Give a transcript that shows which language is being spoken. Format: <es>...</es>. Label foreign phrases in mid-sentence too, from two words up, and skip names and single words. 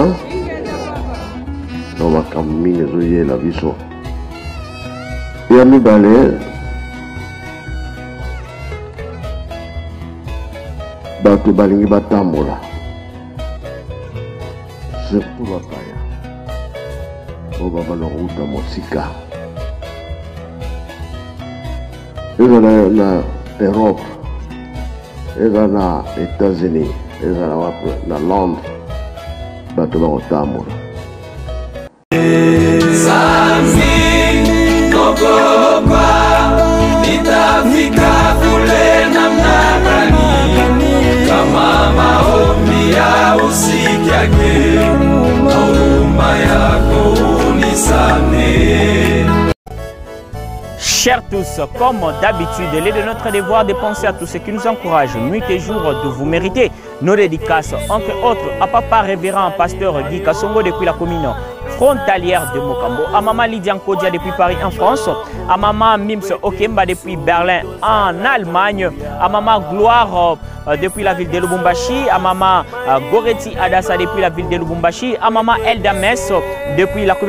<ln>no makambo mingi ezoyela biso ya mibale bato balingi batambola surtout bapaya oyo babana kouta mosika ezala na Europe eza na États-Unis, eza na Londres, bato bakotambola.</ln> <sw>Sami nogopa nitafika kule namna gani, kama maombi ya usikiake na huruma yako unisame.</sw> <fr>Chers tous, comme d'habitude, il est de notre devoir de penser à tous ceux qui nous encouragent nuit et jour de vous mériter nos dédicaces, entre autres à Papa Révérend Pasteur Guy Kassongo depuis la commune frontalière de Mokambo, à Maman Lydia Nkodia depuis Paris en France, à Maman Mims Okemba depuis Berlin en Allemagne, à Maman Gloire depuis la ville de Lubumbashi, à Maman Goretti Adassa depuis la ville de Lubumbashi, à Maman Elda Mess depuis la</fr>